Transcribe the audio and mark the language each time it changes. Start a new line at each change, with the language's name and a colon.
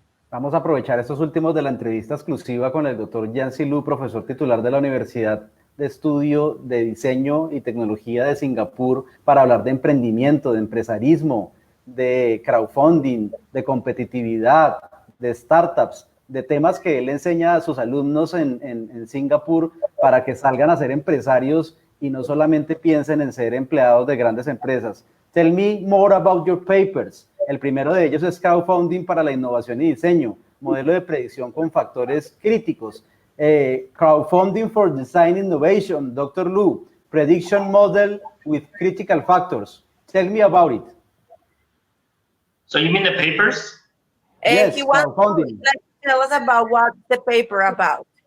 Spanish: Vamos a aprovechar estos últimos de la entrevista exclusiva con el doctor Jianxi Luo, profesor titular de la Universidad de Estudio de Diseño y Tecnología de Singapur, para hablar de emprendimiento, de empresarismo, de crowdfunding, de competitividad, de startups, de temas que él enseña a sus alumnos en Singapur para que salgan a ser empresarios y no solamente piensen en ser empleados de grandes empresas.
English: Tell me more about your papers.
Spanish: El primero de ellos es crowdfunding para la innovación y diseño, modelo de predicción con factores críticos.
English: Crowdfunding for design innovation, Dr. Luo, prediction model with critical factors. Tell me about it. So you mean the papers? Yes, he wants to tell us about what the paper about.